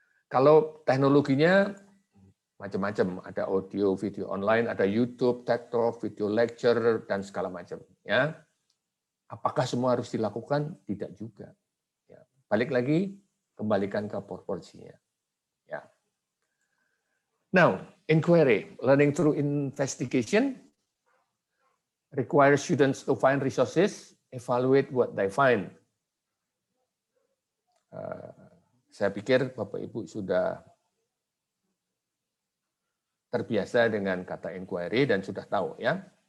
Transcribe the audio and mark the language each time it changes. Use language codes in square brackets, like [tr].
[id] Kalau teknologinya macam-macam, ada audio, video online, ada YouTube, TED Talk, video lecture, dan segala macam. Ya. Apakah semua harus dilakukan? Tidak juga. Ya. Balik lagi, kembalikan ke proporsinya. Ya. [en] Now, inquiry, learning through investigation, require students to find resources, evaluate what they find. [id] Saya pikir Bapak Ibu sudah terbiasa dengan kata inquiry dan sudah tahu ya.